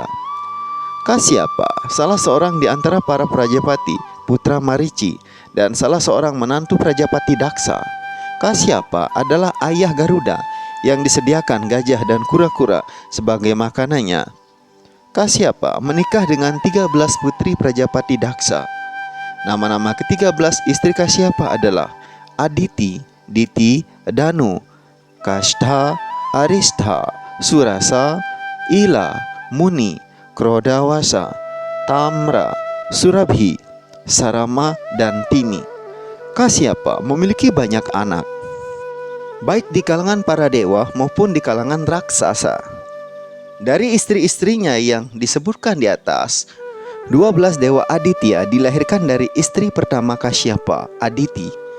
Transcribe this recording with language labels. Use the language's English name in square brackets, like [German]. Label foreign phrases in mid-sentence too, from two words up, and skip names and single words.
[Indonesian] Kasyapa, salah seorang di antara para Prajapati, putra Marici, dan salah seorang menantu Prajapati Daksa. Kasyapa adalah ayah Garuda yang disediakan gajah dan kura-kura sebagai makanannya. Kasyapa menikah dengan 13 putri Prajapati Daksa. Nama-nama ke-13 istri Kasyapa adalah Aditi, Diti, Danu, Kashtha, Aristha, Surasa, Ila, Muni, Krodawasa, Tamra, Surabhi, Sarama, dan Tini. Kasyapa memiliki banyak anak, baik di kalangan para dewa maupun di kalangan raksasa. Dari istri-istrinya yang disebutkan di atas, 12 dewa Aditya dilahirkan dari istri pertama Kasyapa, Aditi.